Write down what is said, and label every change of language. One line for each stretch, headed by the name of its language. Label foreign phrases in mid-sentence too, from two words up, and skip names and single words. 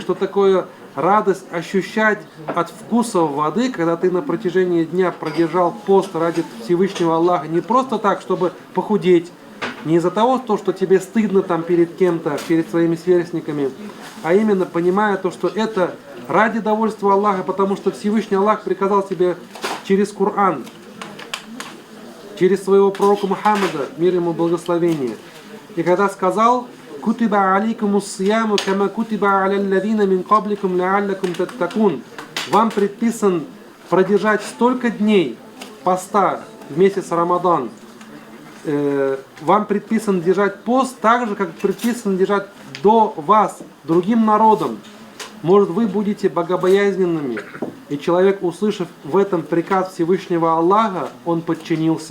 Russian: что такое радость ощущать от вкуса воды, когда ты на протяжении дня продержал пост ради Всевышнего Аллаха, не просто так, чтобы похудеть, не из-за того, что тебе стыдно там перед кем-то, перед своими сверстниками, а именно понимая то, что это ради довольства Аллаха, потому что Всевышний Аллах приказал тебе через Коран, через своего пророка Мухаммада, мир ему благословение. И когда сказал:
Arabic: «كتب عليكم الصيام كما كتب على الذين من قبلكم لعلكم تتقون».
Russian: Вам предписан продержать столько дней поста в месяц Рамадан. Вам предписан держать пост так же, как предписано держать до вас, другим народам. Может, вы будете богобоязненными. И человек, услышав в этом приказ Всевышнего Аллаха, он подчинился.